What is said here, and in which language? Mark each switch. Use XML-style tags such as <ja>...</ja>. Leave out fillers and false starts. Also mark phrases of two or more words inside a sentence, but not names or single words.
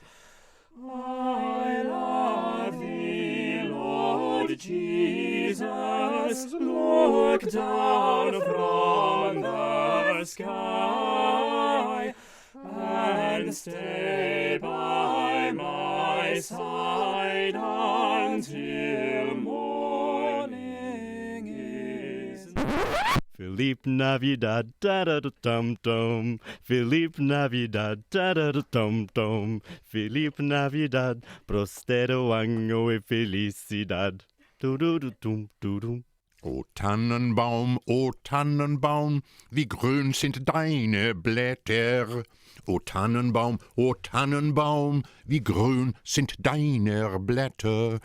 <en>I love thee, Lord Jesus, look down from the sky and stay by my side until morning is.</en> <es>Feliz Navidad, da da da dum dum. Feliz Navidad, da da da dum dum. Feliz Navidad, prospero año y felicidad. Du du du dum du dum.</es> <de>O Tannenbaum, wie grün sind deine Blätter. O Tannenbaum, wie grün sind deine Blätter.</de>